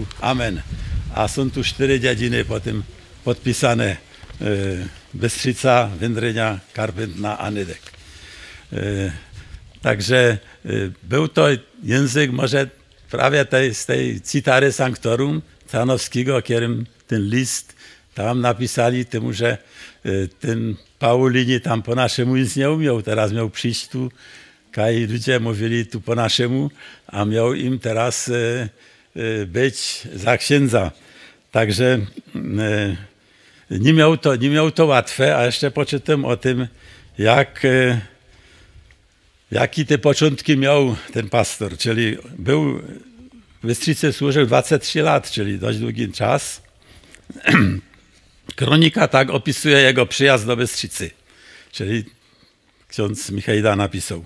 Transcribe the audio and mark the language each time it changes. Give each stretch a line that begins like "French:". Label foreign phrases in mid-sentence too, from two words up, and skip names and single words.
Czech: Amen. A jsou tu 4 dědiny potom podpísané Bystřica, Vindřiňa, Karpentna a Nydek. Takže byl to język może právě z tej Citary Sanctorum Canowskiego, kterým ten list tam napisali tomu, že ten Paulini tam po našemu nic neuměl. Teraz měl příšť tu, kaj lidé mluvili tu po našemu a měl jim teraz být za księdza.
Polish: Takže nie miał to łatwe, a jeszcze poczytam o tym, jaki te początki miał ten pastor. Czyli był w Bystrzycy, służył 23 lat, czyli dość długi czas. Kronika tak opisuje jego przyjazd do Bystrzycy, czyli ksiądz Michajda napisał.